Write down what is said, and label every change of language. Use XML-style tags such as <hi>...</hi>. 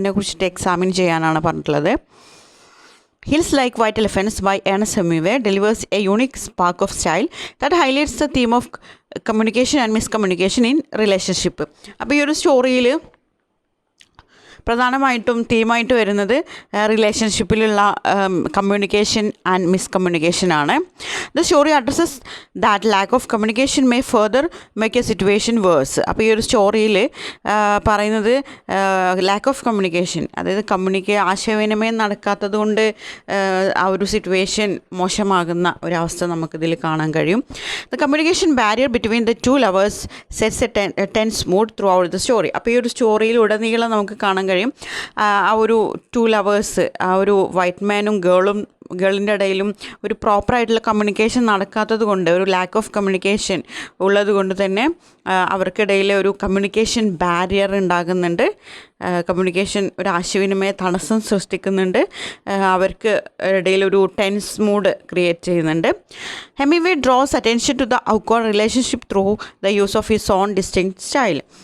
<ml>അതിനെക്കുറിച്ചിട്ട് examine ചെയ്യാനാണ് പറഞ്ഞിട്ടുള്ളത്.</ml> <en>Hills Like White Elephants by Ernest Hemingway delivers a unique spark of style that highlights the theme of communication and miscommunication in relationship.</en> <ml>അപ്പോൾ ഈ ഒരു സ്റ്റോറിയിൽ പ്രധാനമായിട്ടും തീമായിട്ട് വരുന്നത് റിലേഷൻഷിപ്പിലുള്ള communication and miscommunication ആണ്.</ml> <en>The story addresses that lack of communication may further make a situation worse.</en> <ml>അപ്പോൾ ഈ ഒരു സ്റ്റോറിയിൽ പറയുന്നത് ലാക്ക് ഓഫ് കമ്മ്യൂണിക്കേഷൻ, അതായത് ആശയവിനിമയം നടക്കാത്തത് കൊണ്ട് ആ ഒരു സിറ്റുവേഷൻ മോശമാകുന്ന ഒരവസ്ഥ നമുക്കിതിൽ കാണാൻ കഴിയും.</ml> <en>The communication barrier between the two lovers sets a tense mood throughout the story.</en> <ml>അപ്പോൾ ഈ ഒരു സ്റ്റോറിയിൽ ഉടനീളം നമുക്ക് കാണാൻ കഴിയും ആ ഒരു ടു ലവേഴ്സ്, ആ ഒരു വൈറ്റ് മാനും ഗേളിൻ്റെ ഇടയിലും ഒരു പ്രോപ്പറായിട്ടുള്ള കമ്മ്യൂണിക്കേഷൻ നടക്കാത്തത് കൊണ്ട്, ഒരു ലാക്ക് ഓഫ് കമ്മ്യൂണിക്കേഷൻ ഉള്ളത് കൊണ്ട് തന്നെ അവർക്കിടയിൽ ഒരു കമ്മ്യൂണിക്കേഷൻ ബാരിയർ ഉണ്ടാകുന്നുണ്ട്. കമ്മ്യൂണിക്കേഷൻ ഒരു ആശയവിനിമയ തടസ്സം സൃഷ്ടിക്കുന്നുണ്ട്. അവർക്ക് ഇടയിൽ ഒരു ടെൻസ് മൂഡ് ക്രിയേറ്റ് ചെയ്യുന്നുണ്ട്.</ml> <en>Hemingway draws attention to the awkward relationship through the use of his own distinct style.</en>